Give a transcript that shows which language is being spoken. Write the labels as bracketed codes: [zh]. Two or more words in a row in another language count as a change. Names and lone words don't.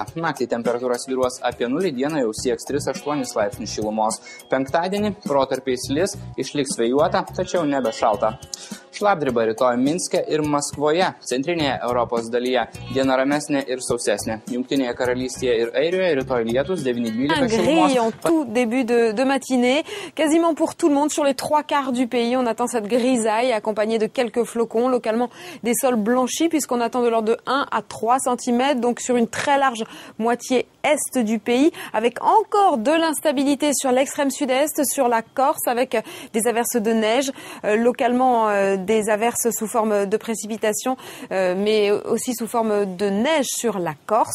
[lt] Naktį temperatūra svyruos apie 0, dieną jau sieks 3-8 laipsnių šilumos. Penktadienį protarpiais lis, išliks vėjuota, tačiau nebe šalta. Šlapdriba rytoj Minske ir Maskvoje, centrinėje Europos dalyje. Diena ramesnė ir sausesnė. Jungtinėje karalystėje ir Airijoje rytoj lietus 9-12 šilumos. [fr] En tout début de matinée, quasiment pour tout le monde sur les 3/4 du pays, on attend cette grisaille accompagnée de quelques flocons, localement des sols blanchis puisqu'on attend de l'ordre de 1 à 3 cm, donc sur une très large moitié est du pays, avec encore de l'instabilité sur l'extrême sud-est, sur la Corse, avec des averses de neige, localement des averses sous forme de précipitations, mais aussi sous forme de neige sur la Corse.